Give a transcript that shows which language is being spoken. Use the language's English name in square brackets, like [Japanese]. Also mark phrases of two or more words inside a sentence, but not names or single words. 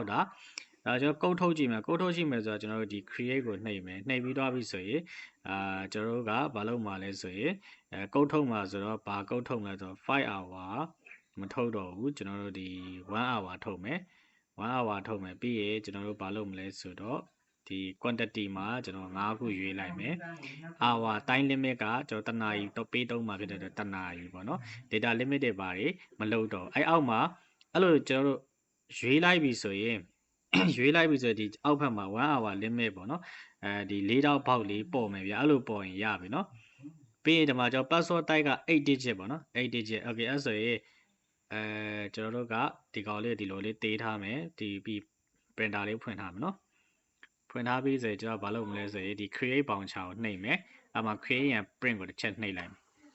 [Burmese] တာဒါကျွန်တော်ကုတ်ထုတ်ကြည့်မယ်ကုတ်ထုတ်ကြည့်မယ်ဆိုတော့ကျွန်တော်တို့ဒီ create ကိုနှိပ်မယ်နှိပ်ပြီးတော့ပြီဆိုရင်ကျွန်တော်တို့ကဘာလုပ်မှာလဲဆိုရင်ကုတ်ထုတ်မှာဆိုတော့ဘာကုတ်ထုတ်မလဲဆိုတော့5 hour မထုတ်တော့ဘူးကျွန်တော်တို့ ဒီ1 hour ထုတ်မယ်1 hour ထုတ်မယ်ပြီးရင်ကျွန်တော်တို့ဘာလုပ်မလဲဆိုတော့ဒီ quantity မှာကျွန်တော်5ခုရွေးလိုက်မယ် [English] hour time limit [Burmese] ကကျွန်တော်တနာရီတော့ပေးတုံးမှာဖြစ် တဲ့တနာရီပေါ့နော် [English] data limit [Burmese] တွေပါတယ်မလုပ်တော့အဲ့အောက်မှာအဲ့လိုကျွန်တော်တို့ရွေးလိုက်ပြီဆိုရင်ရွေးလိုက်ပြီဆိုဒီ အောက်ဘက်မှာ1 [English] hour limit [Burmese] ပေါ့နော်ဒီ4တောက်ပေါက်လေးပေါ်မယ်ဗျအဲ့လိုပေါ်ရင်ရပြီနော်ပြီးရင်ဒီမှာကျွန်တော် [English] password type [Burmese] က8 digit ပေါ့နော်8 [English] digit okay [Burmese] အဲ့ဆိုရင်ကျွန်တော်တို့ကဒီကောင်လေးဒီလိုလေးတေးထားမယ်ဒီပြီး printer လေးဖွင့်ထားမယ်နော်ဖွင့်ထားပြီးဆိုရင်ကျွန်တော်ဘာလုပ်မလဲဆိုရင်ဒီ [English] create bouncer [Burmese] ကိုနှိပ်မယ်အဲ့မှာ create ရန် print ကိုတစ်ချက်နှိပ်လိုက်မယ်